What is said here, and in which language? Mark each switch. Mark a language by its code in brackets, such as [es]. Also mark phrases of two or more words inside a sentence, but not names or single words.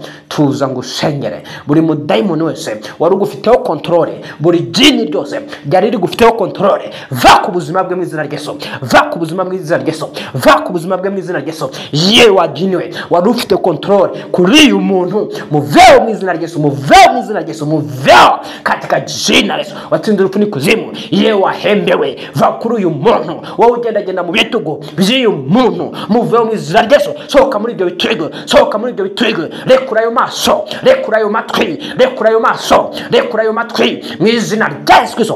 [rw] Tuza ngusengere buri mudayimoni wese wari ugufiteho kontrole, buri jini ryose ryari rigufiteho kontrole, va ku buzima bwe mu izina rya Yesu, va ku buzima bwe mu izina rya Yesu, va ku buzima bwe mu izina rya Yesu. Yewe wajiniwe wari ufite kontrole kuri uyu muntu, muveo mu izina rya Yesu, muveo mu izina rya Yesu, muveo [sw] katika jina la Yesu. [rw] Watsinze urupfu kuzimu, ye wahembewe, va kuri uyu muntu, wowe ugendagenda mu bitugu by'uyu muntu, muveho mu izina rya Yesu. Sohoka muri ibyo bitego, sohoka muri ibyo bitego, rekura ayo maso, rekura ayo matwi, rekura ayo maso, rekura ayo matwi mu izina rya Yesu Kristo.